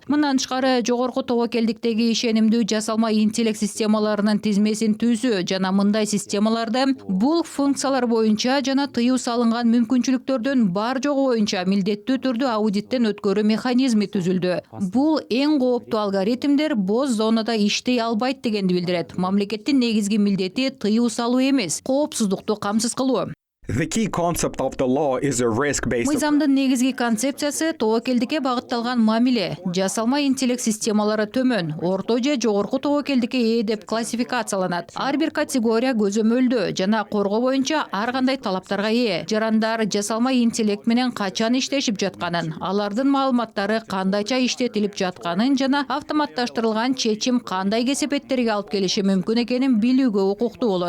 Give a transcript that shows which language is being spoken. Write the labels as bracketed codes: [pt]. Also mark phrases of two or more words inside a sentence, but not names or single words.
[ky] Мындан тышкары жогорку тобокелдиктеги ишенимдүү жасалма интеллект системаларынын тизмесин түзүү жана мындай системаларды бул функциялар боюнча жана тыюу салынган мүмкүнчүлүктөрдүн бар жогу боюнча милдеттүү түрдө аудиттен өткөрүү механизми түзүлдү. Бул эң кооптуу алгоритмдер боз зонада иштей албайт дегенди билдирет. Мамлекеттин негизги милдети тыюу салуу эмес, коопсуздукту камсыз кылуу. [en] The key concept of the law is a risk-based [ky] Мыйзамдын негизги концепциясы тобокелдикке багытталган мамиле. Жасалма интеллект системалары төмөн, орто же жогорку тобокелдикке ээ деп классификацияланат. Ар бир категория көзөмөлдөө жана коргоо боюнча ар кандай талаптарга ээ. Жарандар жасалма интеллект менен качан иштешип жатканын, алардын маалыматтары кандайча иштетилип жатканын жана автоматташтырылган чечим кандай кесепеттерге алып келиши мүмкүн экенин билүүгө укуктуу болот.